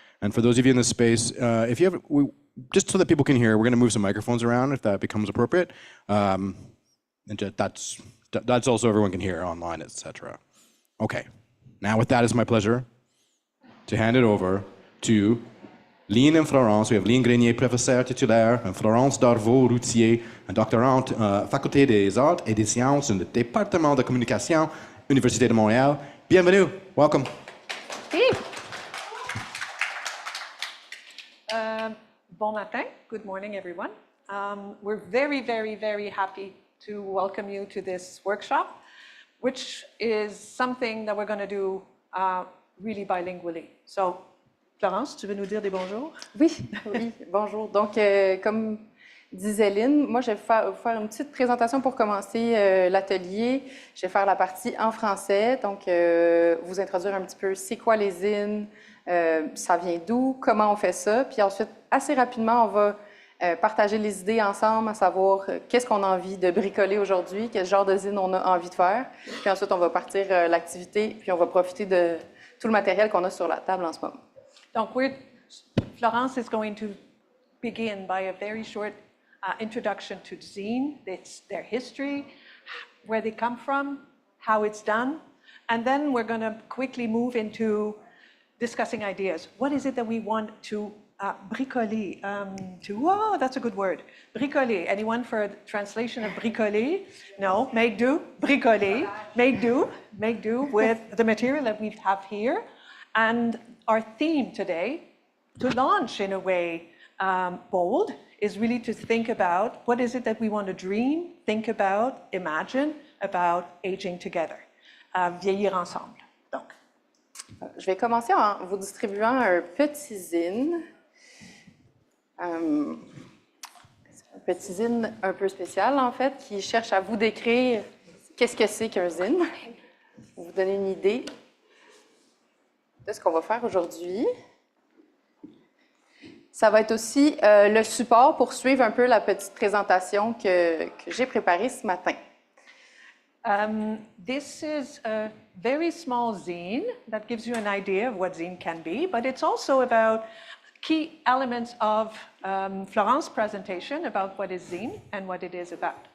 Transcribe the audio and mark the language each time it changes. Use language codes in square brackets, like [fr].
[en] And for those of you in this space, if you have, just so that people can hear, we're going to move some microphones around if that becomes appropriate. And that's also everyone can hear online, etc. Okay. Now, with that, it's my pleasure to hand it over to Line and Florence. We have [fr] Line Grenier, professeure titulaire, and Florence Darveau-Routhier, doctorante Faculté des Arts et des Sciences dans le département de communication, Université de Montréal. Bienvenue. [en] Welcome. [fr] Bon matin. [en] Good morning, everyone. We're very, very, very happy to welcome you to this workshop, which is something that we're going to do really bilingually. [fr] So, Florence, tu veux nous dire des bonjours? Oui, oui, bonjour. Donc, comme disait Lynn, moi, je vais vous faire une petite présentation pour commencer l'atelier. Je vais faire la partie en français, donc vous introduire un petit peu c'est quoi les zines, ça vient d'où, comment on fait ça. Puis ensuite, assez rapidement, on va partager les idées ensemble, à savoir qu'est-ce qu'on a envie de bricoler aujourd'hui, quel genre de zine on a envie de faire. Puis ensuite, on va partir l'activité, puis on va profiter de tout le matériel qu'on a sur la table en ce moment. [en] Donc, Florence is going to begin by a very short introduction to zine, their history, where they come from, how it's done, and then we're going to quickly move into discussing ideas. What is it that we want to bricoler, oh, that's a good word. Bricoler. Anyone for a translation of bricoler? No, make do, bricoler, make do with the material that we have here. And our theme today, to launch in a way bold, is really to think about what is it that we want to dream, think about, imagine about aging together, [fr] vieillir ensemble. Donc. Je vais commencer en vous distribuant un petit zine. Un petit zine un peu spécial, en fait, qui cherche à vous décrire qu'est-ce que c'est qu'un zine, pour vous donner une idée de ce qu'on va faire aujourd'hui. Ça va être aussi le support pour suivre un peu la petite présentation que j'ai préparée ce matin. [en] This is a very small zine that gives you an idea of what zine can be, but it's also about key elements of Florence's presentation about what is zine and what it is about.